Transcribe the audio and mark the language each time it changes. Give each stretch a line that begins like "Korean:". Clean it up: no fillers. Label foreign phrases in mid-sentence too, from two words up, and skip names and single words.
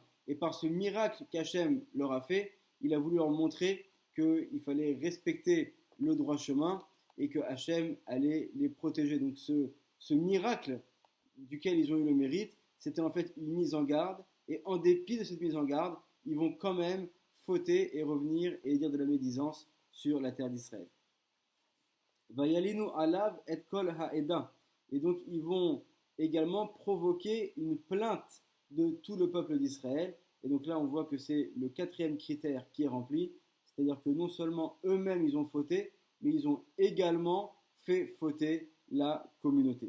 French: Et par ce miracle qu'Hachem leur a fait, il a voulu leur montrer qu'il fallait respecter le droit chemin et que Hachem allait les protéger. Donc, ce miracle duquel ils ont eu le mérite, c'était en fait une mise en garde, et en dépit de cette mise en garde, ils vont quand même fauter et revenir et dire de la médisance sur la terre d'Israël.
Hebrew: וילינו עליו את כל העדה,
French: et donc ils vont également provoquer une plainte de tout le peuple d'Israël, et donc là on voit que c'est le 4e critère qui est rempli, c'est-à-dire que non seulement eux-mêmes ils ont fauté, mais ils ont également fait fauter la communauté.